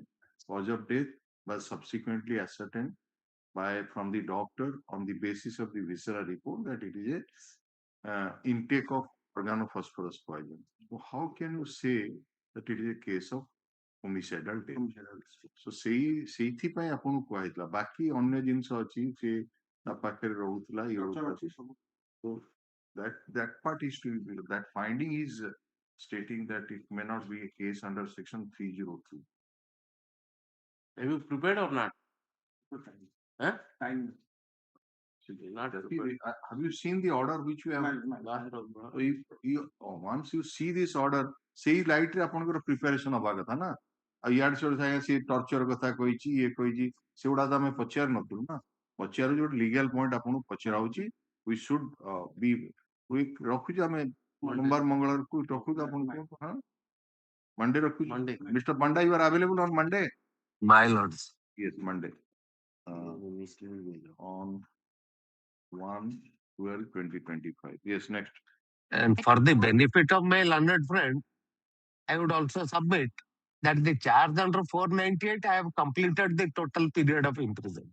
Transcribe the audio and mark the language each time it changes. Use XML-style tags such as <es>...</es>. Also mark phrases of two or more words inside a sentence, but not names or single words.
<en>Cause of death was subsequently ascertained from the doctor on the basis of the visceral report that it is a intake of organophosphorus poison. So how can you say that it is a case of homicidal death? So</en> <or>ସେଇଥିପାଇଁ ଆପଣଙ୍କୁ କୁହାଯାଇଥିଲା ବାକି ଅନ୍ୟ ଜିନିଷ ଅଛି ସେ ତା ପାଖରେ ରହୁଥିଲା</or> <en>so that part is to be that finding is stating that it may not be a case under section 303. Have you prepared or not? Huh? Not Have you seen the order which you have? So once you see this order,</en> <or>ସେଇ ଲାଇଟ୍ ରେ ଆପଣଙ୍କର ପ୍ରିପାରେସନ ହବା କଥା ନା ଆଉ ଇଆଡେ ସିଆଡେ ସାଙ୍ଗେ ସେ ଟର୍ଚର କଥା କହିଛି ଇଏ କହିଛି ସେଗୁଡା ତ ଆମେ ପଚାରି ନଥିଲୁ ନା ପଚାରୁ ଯୋଉଠି</or> <en>legal point</en> <or>ଆପଣଙ୍କୁ ପଚରା ହଉଛି</or> <en>we should be</en> <or>ରଖୁଛୁ ଆମେ ସୋମବାର ମଙ୍ଗଳବାରକୁ ରଖୁଛୁ ଆପଣଙ୍କୁ ହଁ Monday ରଖୁଛୁ Mr.</or> <en>Panda, you are available on Monday? My lords. Yes, Monday. On 1/12/2025. Yes, next. And for the benefit of my learned friend, I would also submit that the charge under 498, I have completed the total period of imprisonment.</en>